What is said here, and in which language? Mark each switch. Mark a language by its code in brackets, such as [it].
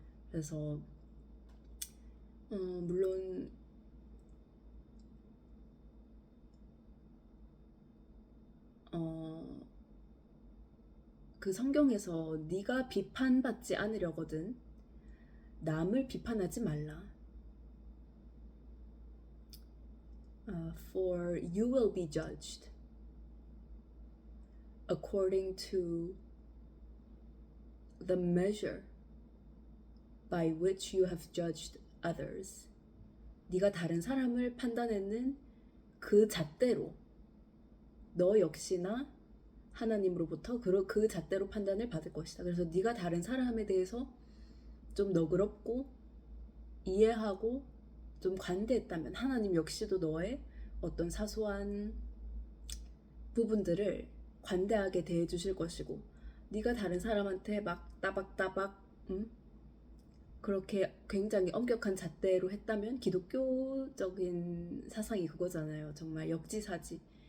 [ko] 그래서 물론 그 성경에서 네가 비판받지 않으려거든 남을 비판하지 말라. [en] For you will be judged according to the measure by which you have judged others. [ko] 네가 다른 사람을 판단했는 그 잣대로 너 역시나 하나님으로부터 그 잣대로 판단을 받을 것이다. 그래서 네가 다른 사람에 대해서 좀 너그럽고 이해하고 좀 관대했다면 하나님 역시도 너의 어떤 사소한 부분들을 관대하게 대해주실 것이고 네가 다른 사람한테 막 따박따박 그렇게 굉장히 엄격한 잣대로 했다면 기독교적인 사상이 그거잖아요. 정말 역지사지.